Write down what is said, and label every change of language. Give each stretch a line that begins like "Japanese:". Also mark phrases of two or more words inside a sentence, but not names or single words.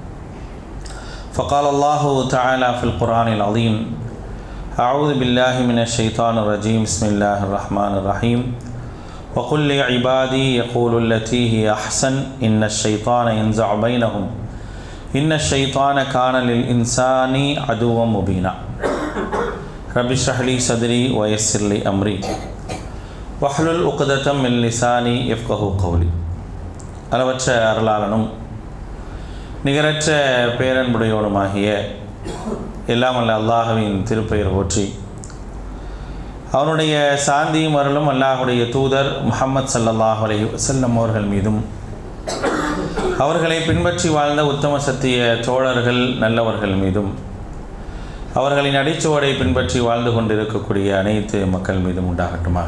Arabic: فقال الله تعالى في القرآن العظيم أعوذ بالله من الشيطان الرجيم بسم الله الرحمن الرحيم وقل لعبادي يقول التي هي أحسن إن الشيطان ينزع بينهم إن الشيطان كان للإنسان عدوا مبينا رب اشرح لي صدري ويسر لي أمري واحلل عقدة من لساني يفقهوا قولي
Tamil: அளவற்ற அருளாளனும் நிகரற்ற பேரன்புடையோனுமாகிய எல்லாம் அல்ல அல்லாஹ்வின் திருப்பெயர் போற்றி அவனுடைய சாந்தியும் அருளும் அல்லாஹுடைய தூதர் முஹம்மது
Arabic: صلى الله عليه وسلم
Tamil: அவர்கள் மீதும் அவர்களை பின்பற்றி வாழ்ந்த உத்தம சத்திய தோழர்கள் நல்லவர்கள் மீதும் அவர்களின் அடிச்சுவடை பின்பற்றி வாழ்ந்து கொண்டிருக்கக்கூடிய அனைத்து மக்கள் மீதும் உண்டாகட்டுமாக.